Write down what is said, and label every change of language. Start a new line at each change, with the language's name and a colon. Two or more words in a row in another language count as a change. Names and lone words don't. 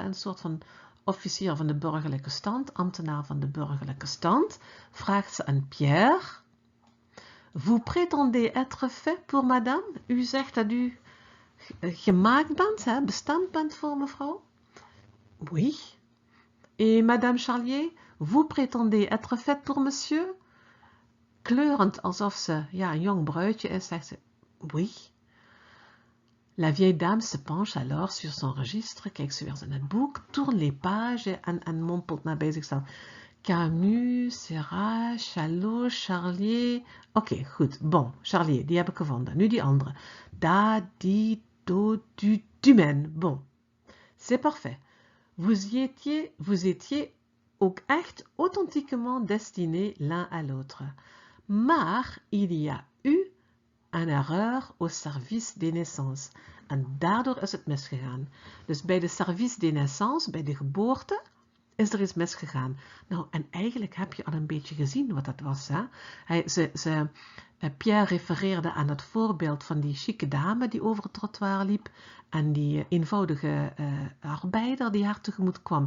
Dutch: Een soort van officier van de burgerlijke stand, ambtenaar van de burgerlijke stand, vraagt ze aan Pierre,
French: vous prétendez être fait pour madame?
Dutch: U zegt dat u gemaakt bent, hè? Bestemd bent voor mevrouw?
French: Oui. Et madame Charlier, vous prétendez être faite pour monsieur?
Dutch: Kleurend alsof ze een jong bruidje is, zegt ze,
French: oui. La vieille dame se penche alors sur son registre,
Dutch: kijkt ze weer in het boek,
French: tourne les pages
Dutch: en mompelt bij zichzelf. Camus, Seurat, Chalot, Charlier. Oké, goed. Bon, Charlier, die heb ik gevonden. Nu die andere. Da, di, do, du, Dumaine. Bon.
French: C'est parfait. Vous étiez
Dutch: ook echt
French: authentiquement destinés l'un à l'autre. Maar il y a eu een erreur au service des naissances.
Dutch: En daardoor is het misgegaan. Dus bij de
French: service des naissances,
Dutch: bij de geboorte, is er iets misgegaan. Nou, en eigenlijk heb je al een beetje gezien wat dat was. Hè? Pierre refereerde aan het voorbeeld van die chique dame die over het trottoir liep en die eenvoudige arbeider die haar tegemoet kwam.